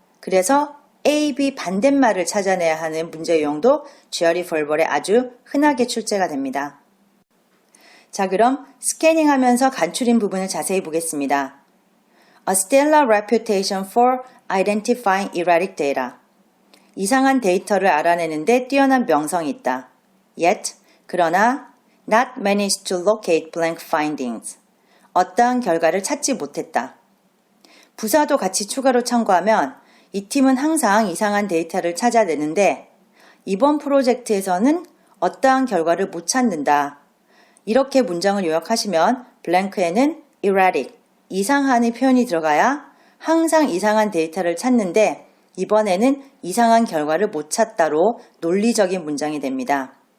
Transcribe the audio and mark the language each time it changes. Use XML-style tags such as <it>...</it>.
<ko>그래서 A, B 반대말을 찾아내야 하는 문제 유형도 GRE verbal에 아주 흔하게 출제가 됩니다. 자, 그럼 스캐닝하면서 간추린 부분을 자세히 보겠습니다.</ko> <en>A stellar reputation for identifying erratic data.</en> <ko>이상한 데이터를 알아내는데 뛰어난 명성이 있다.</ko> <en>Yet,</en> <ko>그러나</ko> <en>not managed to locate blank findings.</en> <ko>어떠한 결과를 찾지 못했다. 부사도 같이 추가로 참고하면 이 팀은 항상 이상한 데이터를 찾아내는데 이번 프로젝트에서는 어떠한 결과를 못 찾는다. 이렇게 문장을 요약하시면 블랭크에는 erratic, 이상한의 표현이 들어가야 항상 이상한 데이터를 찾는데 이번에는 이상한 결과를 못 찾다로 논리적인 문장이 됩니다.</ko>